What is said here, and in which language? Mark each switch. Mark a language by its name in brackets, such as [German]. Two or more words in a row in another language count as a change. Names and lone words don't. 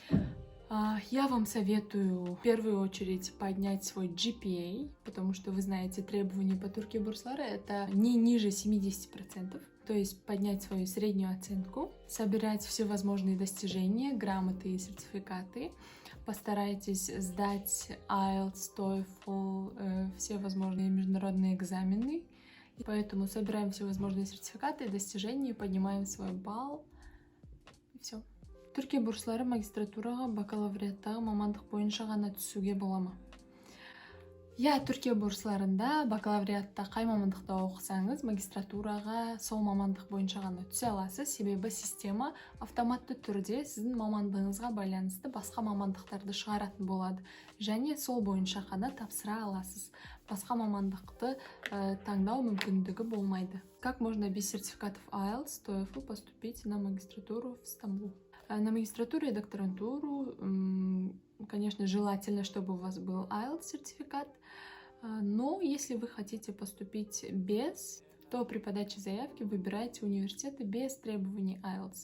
[Russian] Я вам советую в первую очередь поднять свой GPA, потому что вы знаете, требования по Туркия бурслары это не ниже 70%, то есть поднять свою среднюю оценку, собирать всевозможные достижения, грамоты и сертификаты, постарайтесь сдать IELTS, TOEFL, все возможные международные экзамены, и поэтому собираем всевозможные сертификаты, достижения, поднимаем свой балл, и все. [Kazakh] Түркия бурслары магистратураға бакалавриаттағы мамандық бойынша ғана түсуге бола ма? Түркия бурсларында бакалавриатта қай мамандықта оқысаңыз, магистратураға сол мамандық бойынша ғана түсе аласыз, себебі система автоматты түрде сіздің мамандығыңызға байланысты басқа мамандықтарды шығаратын болады, және сол бойынша ғана тапсыра аласыз. Басқа мамандықты таңдау мүмкіндігі болмайды. [Russian] Как можно без сертификатов IELTS, TOEFL поступить на магистратуру в Стамбул? На магистратуру и докторантуру, конечно, желательно, чтобы у вас был IELTS сертификат, но если вы хотите поступить без, то при подаче заявки выбирайте университеты без требований IELTS.